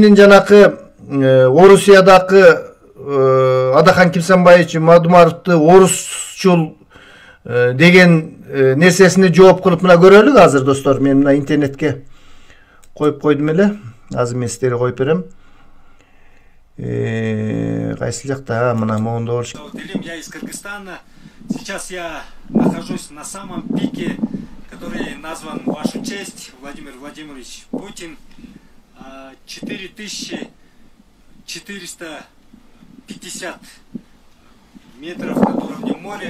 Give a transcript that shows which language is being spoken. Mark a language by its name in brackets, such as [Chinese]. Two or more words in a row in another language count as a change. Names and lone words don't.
[Kyrgyz] Бул кишинин жанакы Орусиядагы Адахан Кимсанбаевич Мадумаровду орусчул деген нерсесине жооп кылып мына көрөлүк азыр достор. Мен мына интернетке коюп койдум эле. Азыр мен сиздерге коюп берем. Кайсы жакта? Мына моунда болуш. [Russian] Я из Кыргызстана. Сейчас я нахожусь на самом пике, который назван в вашу честь, Владимир Владимирович Путин. 4450 метров над уровнем моря.